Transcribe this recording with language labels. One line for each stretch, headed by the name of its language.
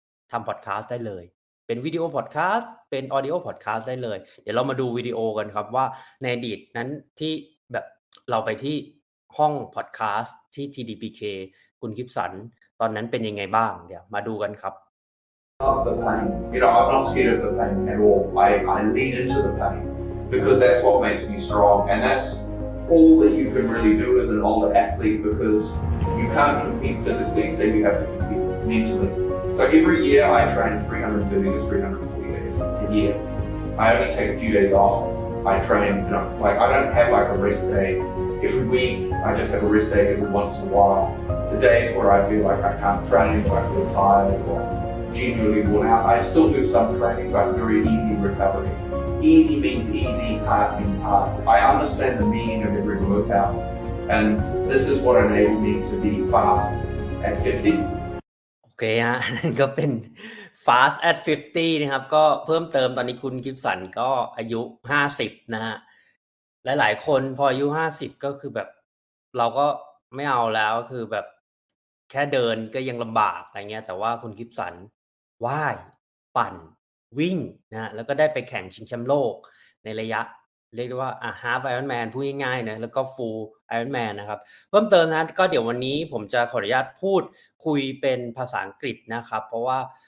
Thai: ทำพอดคาสต์ได้เลยเป็นวิดีโอพอดคาสต์เป็นออดิโอพอดคาสต์ได้เลยเดี๋ยวเรามาดูวิดีโอกันครับว่าในอดีตนั้นที่แบบเราไปที่ห้องพอดคาสต์ที่ TDPK คุณคิปสันตอนนั้นเป็นยังไงบ้างเดี๋ยวมาดูกันครับ
English: Of the pain, I'm not scared of the pain at all. I lean into the pain because that's what makes me strong, and that's all that you can really do as an older athlete because you can't compete physically, so you have to compete mentally. So every year I train 330 to 340 days a year. I only take a few days off. I train, I don't have like a rest day every week. I just have a rest day every once in a while. The days where I feel like I can't train, or I feel tired, or genuinely worn out, I still do some training, but very easy recovery. Easy means easy, hard means hard. I understand the meaning of every workout, and this is what enabled me to be fast at 50.
Thai: โอเคฮะนั่นก็เป็น
English: fast at 50
Thai: นะครับก็เพิ่มเติมตอนนี้คุณคิปสันก็อายุ50นะฮะหลายๆคนพออายุ50ก็คือแบบเราก็ไม่เอาแล้วคือแบบ แค่เดินก็ยังลำบากอะไรเงี้ยแต่ว่าคุณคิปสันว่ายปั่นวิ่งนะแล้วก็ได้ไปแข่งชิงแชมป์โลกในระยะเรียกได้ว่าhalf Ironman พูดง่ายๆนะแล้วก็ full Ironman นะครับเพิ่มเติมนะก็เดี๋ยววันนี้ผมจะขออนุญาตพูดคุยเป็นภาษาอังกฤษนะครับเพราะว่า